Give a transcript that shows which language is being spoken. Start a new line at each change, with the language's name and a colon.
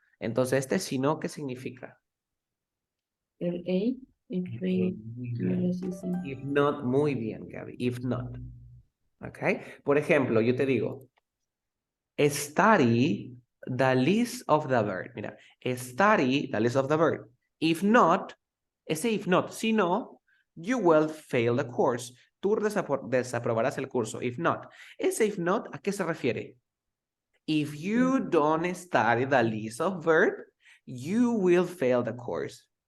Spanish: Entonces, este si no, ¿qué significa?
English: el A, if being careless is If not,
Spanish: muy bien,
English: Gaby, if not. ¿Ok?
Spanish: Por ejemplo, yo te digo,
English: study the list of the verb. Mira, study the list of the verb. If not, ese if not,
Spanish: si no,
English: you will fail the course.
Spanish: Tú desaprobarás el curso.
English: If not.
Spanish: Ese if not, ¿a qué se refiere?
English: If you don't study the list of verb, you will fail the course.